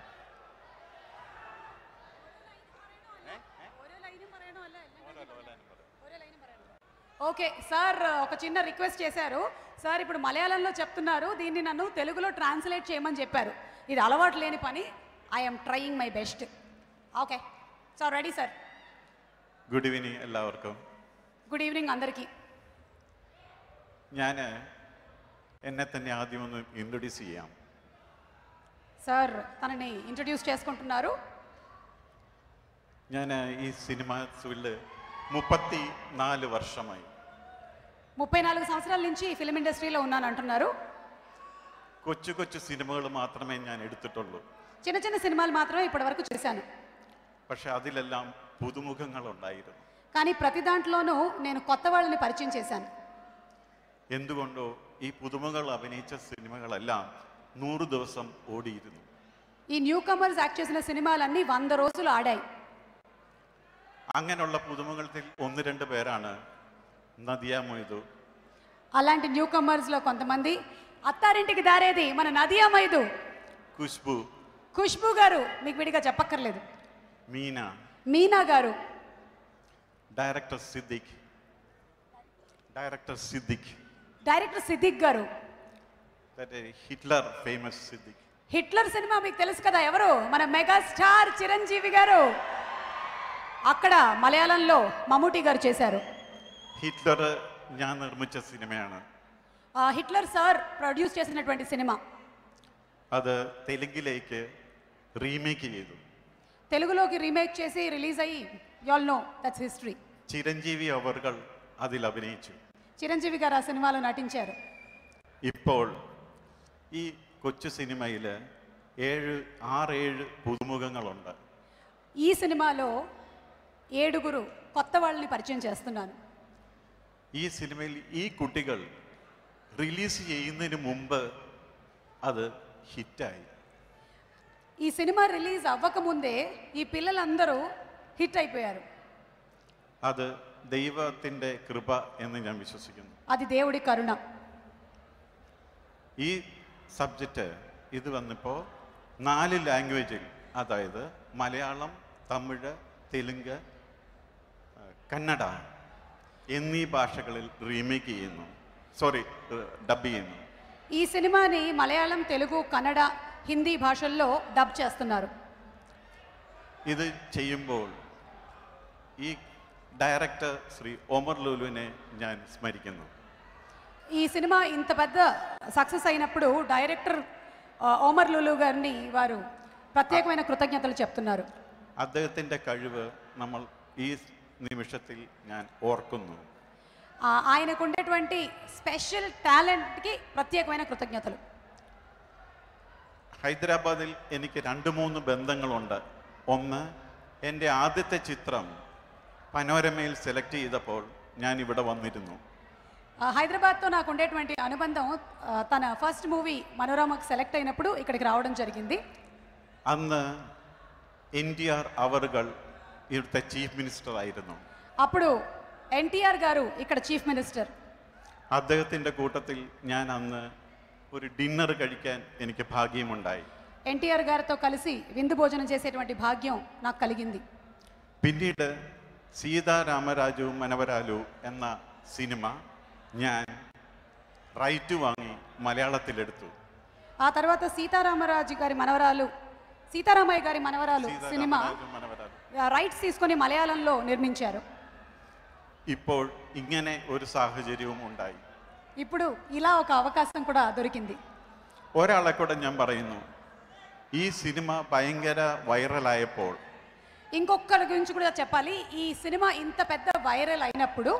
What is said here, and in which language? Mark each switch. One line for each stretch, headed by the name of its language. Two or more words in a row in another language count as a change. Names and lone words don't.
Telugu: ఓకే సార్, ఒక చిన్న రిక్వెస్ట్ చేశారు సార్. ఇప్పుడు మలయాళంలో చెప్తున్నారు, దీన్ని నన్ను తెలుగులో ట్రాన్స్లేట్ చేయమని చెప్పారు. ఇది అలవాటు లేని పని.
English: I'm trying my best.
Telugu: ఓకే సార్, రెడీ సార్.
English: good evening എല്ലാവർക്കും. good evening అందరికీ.
Malayalam: ഞാൻ എന്നെ തന്നെ ആദ്യം ഒന്ന് ഇൻട്രൊഡ്യൂസ് ചെയ്യാം.
Telugu: సార్ తనని ఇంట్రడ్యూస్ చేసుకుంటున్నారు.
Malayalam: ഞാൻ ഈ സിനിമ ഫീൽഡ് 34 വർഷമായി.
Telugu: 34 సంవత్సరాల నుంచి
English: film industryలో
Telugu: ఉన్నాను అంటున్నారు.
Malayalam: കൊച്ചു കൊച്ചു സിനിമകൾ മാത്രമേ ഞാൻ എടുത്തിട്ടുള്ളൂ.
Telugu: చిన్న చిన్న సినిమాలు మాత్రమే ఇప్పటివరకు చేశాను.
Malayalam: പക്ഷെ അതിലെല്ലാം പുതുമുഖങ്ങളുണ്ടായിരുന്നു.
Telugu: కానీ ప్రతి దాంట్లోనూ నేను కొత్త వాళ్ళని పరిచయం చేశాను.
Malayalam: എന്തുകൊണ്ടോ ഈ പുതുമുഖങ്ങൾ അഭിനയിച്ച സിനിമകളെല്ലാം 100 ദിവസം ഓടിയിരുന്നു.
Telugu: ఈ
English: new comers act
Telugu: చేసిన సినిమాలన్నీ 100 రోజులు ఆడాయి.
Malayalam: അങ്ങനെയുള്ള പുതുമുഖത്തിൽ 1-2 പേരാണ് നദിയ മൊയ്തു.
Telugu: అలాంటి
English: new comers
Telugu: లో కొంతమంది అత్తారింటికి దారేది మన నదియా మైదు, ఖుష్బు, ఖుష్బు గారు, మీకు విడిగా చెప్పక్కర్లేదు, మీనా, మీనా గారు, డైరెక్టర్ సిద్దిక్, డైరెక్టర్ సిద్దిక్ గారు, హిట్లర్ ఫేమస్ సిద్దిక్. హిట్లర్ సినిమా మీకు తెలుసు కదా, ఎవరు? మన మెగా స్టార్ చిరంజీవి గారు. అక్కడ మలయాళంలో మమ్ముటి గారు చేశారు.
Malayalam: హిట్లర్ ഞാൻ നിർമ്മിച്ച സിനിമയാണ്.
Telugu: హిట్లర్ సార్ ప్రొడ్యూస్ చేసినటువంటి సినిమా.
Malayalam: അത് തെലുങ്കിലേക്ക് റീമേക്ക് ചെയ്തു.
Telugu: తెలుగులోకి రీమేక్ చేసి రిలీజ్ అయ్యి,
English: you all know that's history.
Malayalam: ചിരഞ്ജീവി അവർകൾ അതിൽ അഭിനയിച്ചു.
Telugu: చిరంజీవి గారు ఆ సినిమాలో నటించారు.
Malayalam: ഇപ്പോൾ ഈ കൊച്ചു സിനിമയിൽ 6-7 പുതുമുഖങ്ങളുണ്ട്.
Telugu: ఈ సినిమాలో 7 కొత్త వాళ్ళని పరిచయం చేస్తున్నాను.
Malayalam: ഈ സിനിമയിൽ ഈ കുട്ടികൾ റിലീസ് ചെയ്യുന്നതിന് മുമ്പ് അത് ഹിറ്റായി.
Telugu: ఈ సినిమా రిలీజ్ అవ్వకముందే ఈ పిల్లలందరూ హిట్ అయిపోయారు.
Malayalam: അത് ദൈവത്തിൻ്റെ കൃപ എന്ന് ഞാൻ വിശ്വസിക്കുന്നു.
Telugu: అది దేవుడి కరుణ.
Malayalam: ഈ സബ്ജക്റ്റ് ഇത് വന്നപ്പോൾ 4 ലാംഗ്വേജിൽ, അതായത് മലയാളം, തമിഴ്, തെലുങ്ക്, കന്നഡ എന്നീ ഭാഷകളിൽ റീമേക്ക് ചെയ്യുന്നു, ഡബ് ചെയ്യുന്നു.
Telugu: ఈ సినిమాని మలయాళం, తెలుగు, కన్నడ, హిందీ భాషల్లో డబ్ చేస్తున్నారు.
Malayalam: ഇത് ചെയ്യുമ്പോൾ ഈ ഡയറക്ടർ ശ്രീ ഒമർ ലുലുവിനെ ഞാൻ സ്മരിക്കുന്നു.
Telugu: ఈ సినిమా ఇంత పెద్ద సక్సెస్ అయినప్పుడు డైరెక్టర్ ఓమర్ లులు గారిని వారు ప్రత్యేకమైన కృతజ్ఞతలు చెప్తున్నారు.
Malayalam: അദ്ദേഹത്തിൻ്റെ കഴിവ് നമ്മൾ ഈ നിമിഷത്തിൽ ഞാൻ ഓർക്കുന്നു.
Telugu: ఆయనకు ఉండేటువంటి
English: special talentకి
Telugu: ప్రత్యేకమైన కృతజ్ఞతలు.
Malayalam: ഹൈദരാബാദിൽ എനിക്ക് 2-3 ബന്ധങ്ങളുണ്ട്. ഒന്ന്, എൻ്റെ ആദ്യത്തെ ചിത്രം പനോരമയിൽ സെലക്ട് ചെയ്തപ്പോൾ ഞാൻ ഇവിടെ വന്നിരുന്നു.
Telugu: హైదరాబాద్తో నాకు ఉండేటువంటి అనుబంధం, తన
English: first movie
Telugu: మనోరమకు సెలెక్ట్ అయినప్పుడు ఇక్కడికి రావడం జరిగింది.
Malayalam: അന്ന് NTR അവറുകൾ ഇവിടുത്തെ
English: chief minister
Malayalam: ആയിരുന്നു.
Telugu: అప్పుడు ఎన్టీఆర్ గారు ఇక్కడ
English: chief minister.
Malayalam: അദ്ദേഹത്തിൻ്റെ കൂട്ടത്തിൽ ഞാൻ അന്ന് ഒരു ഡിന്നർ കഴിക്കാൻ എനിക്ക് ഭാഗ്യമുണ്ടായി.
Telugu: ఎన్టీఆర్ గారితో కలిసి విందు భోజనం చేసేటువంటి భాగ్యం నాకు కలిగింది.
Malayalam: പിന്നീട് സീതാരാമരാജു മനവരാലു എന്ന സിനിമ ഞാൻ റൈറ്റ് വാങ്ങി മലയാളത്തിലെടുത്തു.
Telugu: ఆ తర్వాత సీతారామరాజు గారి మనవరాలు సీతారామయ్య గారి మనవరాలు సినిమా రైట్స్ తీసుకొని మలయాళంలో నిర్మించారు.
Malayalam: ഇപ്പോൾ ഇങ്ങനെ ഒരു സാഹചര്യവും ഉണ്ടായി.
Telugu: ఇప్పుడు ఇలా ఒక అవకాశం కూడా దొరికింది.
Malayalam: ഒരാളെ കൂടെ ഞാൻ പറയുന്നു, ഈ സിനിമ ഭയങ്കര വൈറലായപ്പോൾ
Telugu: ఇంకొకరి గురించి కూడా చెప్పాలి. ఈ సినిమా ఇంత పెద్ద వైరల్ అయినప్పుడు